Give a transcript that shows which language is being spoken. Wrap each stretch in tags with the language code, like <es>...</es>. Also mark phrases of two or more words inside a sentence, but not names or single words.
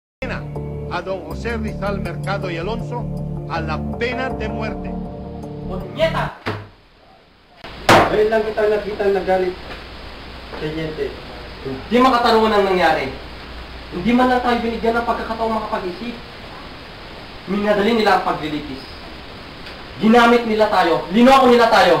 <es>condena a don José Rizal Mercado y Alonso a la pena de muerte. ¡Puñeta!</es> <tl>Ngayon lang kita nakita nagalit, Teniente. Hindi makatarungan ang nangyari. Hindi man lang tayo binigyan ng pagkakataong makapag-isip. Minadali nila ang paglilitis. Ginamit nila tayo. Linoko nila tayo.</tl>